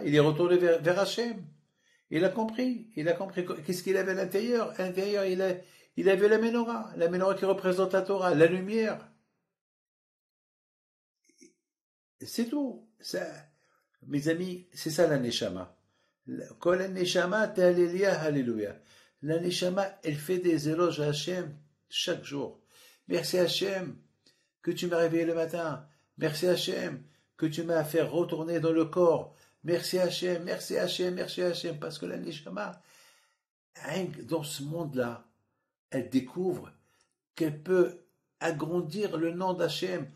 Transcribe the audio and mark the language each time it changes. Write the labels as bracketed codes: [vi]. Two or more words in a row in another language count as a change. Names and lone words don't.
[fr] Il est retourné vers Hachem. Il a compris. Qu'est-ce qu'il avait à l'intérieur? À l'intérieur, il avait la menorah qui représente la Torah, la lumière. C'est tout. Ça, mes amis, c'est ça la neshama. [he] כל הנשמה תהלל יה הללויה. [fr] La neshama, elle fait des éloges à Hachem chaque jour. Merci Hachem que tu m'as réveillé le matin. Merci Hachem que tu m'as fait retourner dans le corps. Merci Hachem, merci Hachem, merci Hachem. Parce que la neshama, dans ce monde-là, elle découvre qu'elle peut agrandir le nom d'Hachem.